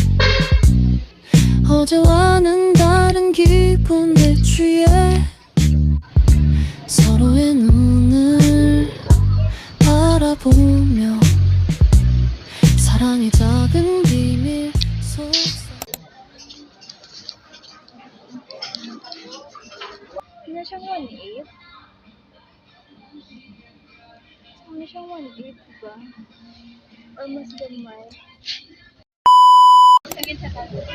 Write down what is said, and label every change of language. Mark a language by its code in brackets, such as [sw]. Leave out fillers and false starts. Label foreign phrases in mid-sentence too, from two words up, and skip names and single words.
[ko] 어제와는 다른 기분에 취해 서로의 눈을 바라보며 사랑의 작은 비밀 속삭 [tl] Hindi na siyang 1.8. Hindi siyang 1.8, diba? [ceb] Or mas gamay. Sagit sa tayo.